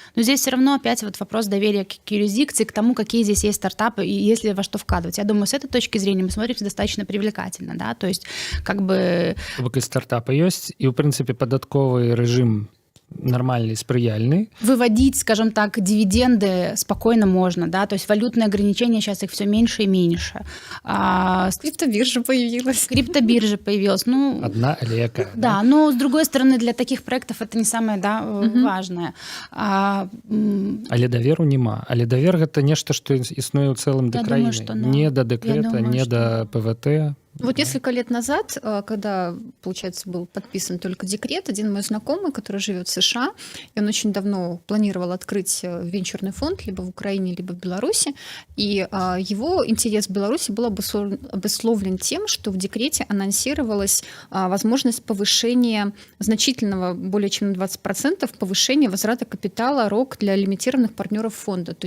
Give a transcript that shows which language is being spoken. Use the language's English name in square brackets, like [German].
[Russian] Но здесь все равно опять вот вопрос доверия к юрисдикции, к тому, какие здесь есть стартапы и есть ли во что вкладывать. Я думаю, с этой точки зрения мы смотримся достаточно привлекательно, да, то есть как бы... [Belarusian] Бок і стартапы ёсць, і, ў прынцыпе, падатковы рэжым нормальный, спрыяльный. [Russian] Выводить, скажем так, дивиденды спокойно можно, да, то есть валютные ограничения сейчас их все меньше и меньше. Криптобиржа появилась. Криптобиржа появилась, [Belarusian] Одна, але якая. [Russian] Да, но с другой стороны, для таких проектов это не самое, да, важное. [Belarusian] Але даверу няма. Але давер гэта нешта, што існуе ў цэлым да краіны. Не да дэкрэта, не да ПВТ. [Russian] Вот несколько лет назад, когда, получается, был подписан только декрет, один мой знакомый, который живет в США, и он очень давно планировал открыть венчурный фонд либо в Украине, либо в Беларуси, и его интерес в Беларуси был обусловлен тем, что в декрете анонсировалась возможность повышения значительного, более чем на 20%, повышения возврата капитала РОК для лимитированных партнеров фонда.